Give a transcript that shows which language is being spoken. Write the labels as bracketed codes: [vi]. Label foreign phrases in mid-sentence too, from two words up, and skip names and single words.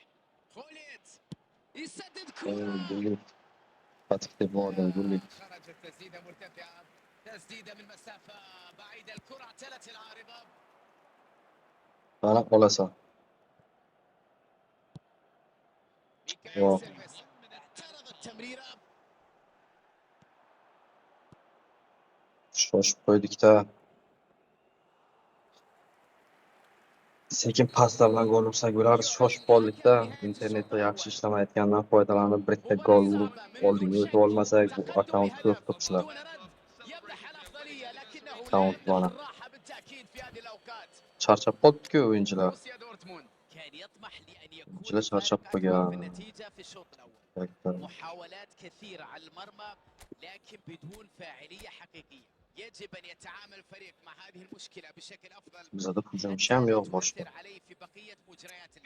[ar] خوليت يسدد كرة. [tr] Gullit. Fatih de bu arada Gullit. [ar] خرجت تسديده مرتفعه، تسديده من مسافه بعيده. الكره اعتلت العارضه. [uz] Qani qolasan. [ar] ميكايل [uz] Yo'q. [ar] سيرفيس اعترض التمريره. [uz] Shoshib qo'ydik-da. Sekin paslar bilan gol ursak bo'lardi. Shoshib qoldik-da. Internetda yaxshi ishlamayotganidan foydalanib bitta gol urib oldinga o'tib olmasak, bu akkaunt ko'p qilibsizlar. [ar] دون رد يمنح الافضليه، لكنه لا [uz] Akkaunt [ar] يمنح [uz] mana. [ar] الراحه بالتاكيد في هذه الاوقات. [uz] Charchab qolibdi-ku o'yinchilar. [ar] بروسيا دورتموند كان يطمح لأن يكون [uz] O'yinchilar charchab [ar] الفارق أكبر في [uz] qolgan. [ar] النتيجة في الشوط الأول. محاولات كثيرة على المرمى لكن بدون فاعلية حقيقية. يجب أن يتعامل الفريق مع هذه المشكلة بشكل أفضل [uz] Bizda hujumchi [ar] حتى [uz] ham [ar] لا [uz] yo'q boshqa. [ar] تؤثر عليه في بقية مجريات اللعب.